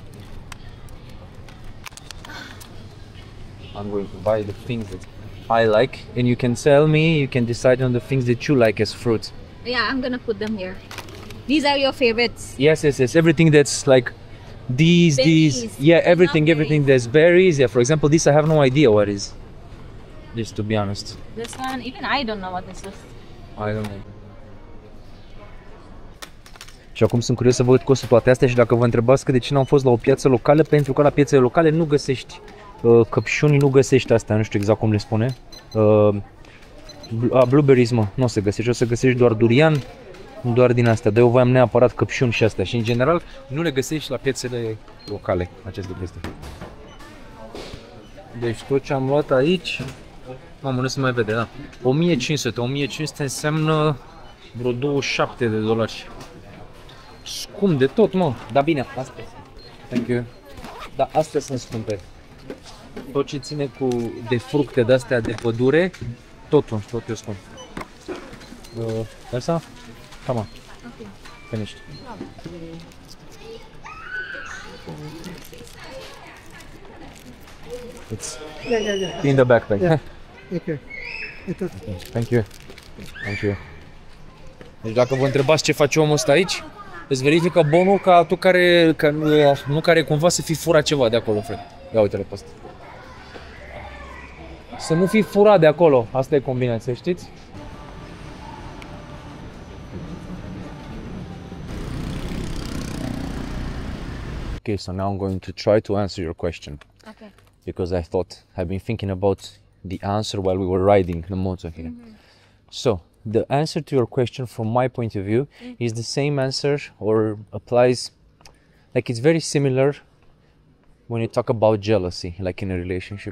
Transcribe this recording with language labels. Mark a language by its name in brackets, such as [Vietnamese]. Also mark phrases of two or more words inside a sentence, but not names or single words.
[English] I'm going to buy the things that I like, and you can tell me, you can decide on the things that you like as fruit. Yeah, I'm gonna put them here. These are your favorites. Yes. Everything that's like these, Berries. yeah, everything, Not everything that's berries. Yeah, for example, this I have no idea what is. Just to be honest. This one, even I don't know what this is. I don't know. [Romanian] Și acum sunt curios să văd costul toate astea și dacă vă întrebați că de ce n-am fost la o piață locală, pentru că la piețele locale nu găsești căpșuni, nu găsești astea, nu știu exact cum le spune. Blueberries, mă, nu o să găsești, o să găsești doar durian, doar din astea. Dar eu voiam neapărat căpșuni și astea și în general nu le găsești la piețele locale, aceste chestii. Deci tot ce am luat aici, mamă, nu se mai vede, da. 1500 înseamnă vreo 27 de dolari. Scump de tot, mă. Dar bine, astea. [English] Thank you. [Romanian] Dar astea sunt scumpe. Tot ce ține de fructe de-astea de pădure, totul e scump. [English] Elsa? Come on. Okay. Finished. It's in the backpack. Yeah. Okay. Thank you. Thank you. [Romanian] Deci dacă vă întrebați ce face omul ăsta aici, îți verifică bonul ca tu nu care cumva să fi furat ceva de acolo, frate. Ia uite-le pe ăsta. Să nu fi furat de acolo, asta e combinația, știți? [English] Okay, so now I'm going to try to answer your question. Okay. Because I've been thinking about the answer while we were riding the motor here. Mm-hmm. So, the answer to your question from my point of view is the same answer or applies, like it's very similar when you talk about jealousy, like in a relationship.